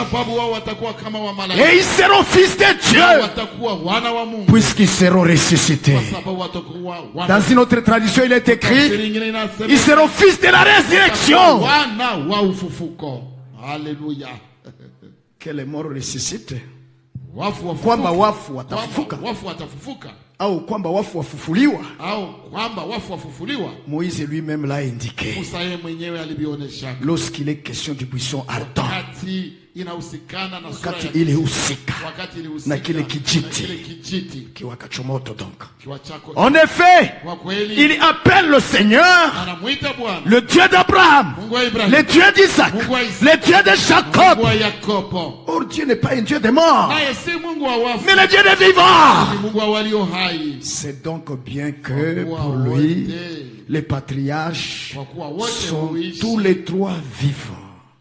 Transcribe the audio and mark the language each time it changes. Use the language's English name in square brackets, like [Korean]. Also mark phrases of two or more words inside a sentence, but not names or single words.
[French] Et ils seront fils de Dieu, puisqu'ils seront ressuscités. Dans une autre tradition, il est écrit, ils seront fils de la résurrection. Alléluia. Que les morts ressuscitent. [Swahili] Kwamba wafu watafufuka au kwamba wafu wafufuliwa. [French] Moïse lui-même l'a indiqué lorsqu'il est question du buisson ardent, [Swahili] wakati ile husika na kile kijiti kiwakacho moto. [French] Donc en effet, il appelle le Seigneur le Dieu d'Abraham, le Dieu d'Isaac, le Dieu de Jacob. Or Dieu n'est pas un Dieu de mort, mais le Dieu des vivants. C'est donc bien que pour lui, les patriarches sont tous les 3 vivants.